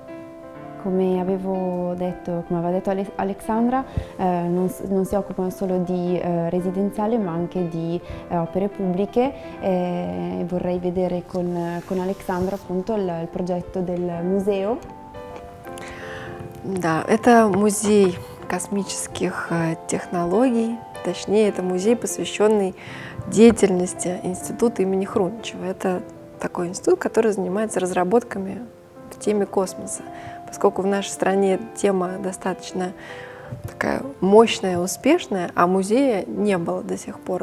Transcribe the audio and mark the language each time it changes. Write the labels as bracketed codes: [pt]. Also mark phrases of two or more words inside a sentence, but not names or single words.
[it] Come aveva detto Alexandra, non si occupano solo di residenziale ma anche di opere pubbliche. Vorrei vedere con Alexandra appunto il progetto del museo. [ru] Да, это музей космических технологий, точнее, это музей, посвященный деятельности института имени Хруничева. Это такой институт, который занимается разработками в теме космоса. Поскольку в нашей стране тема достаточно такая мощная, успешная, а музея не было до сих пор.